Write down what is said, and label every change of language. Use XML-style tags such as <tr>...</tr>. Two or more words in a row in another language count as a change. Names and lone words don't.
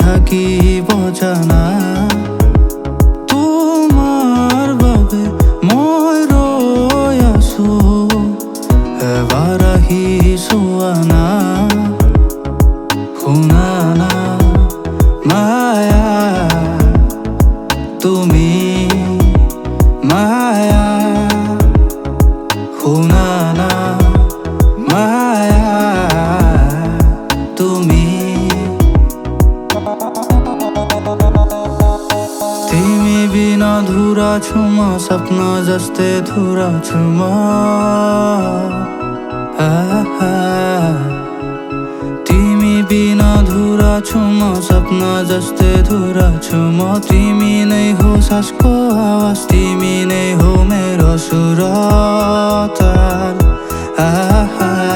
<as>থাকিব জানা তোমাৰ বাবে মই ৰৈ আছো এবাৰ আহি চোৱা না শুনা না মায়া তুমি মায়া শুনা না মায়া তুমি</as> <ne>तिमी बिना अधुरा छु म सपना जस्तै अधुरा छु म तिमी बिना अधुरा छु म सपना जस्तै अधुरा छु म तिमी नै हो सासको आवाज तिमी नै हो मेरो सुरतार</ne>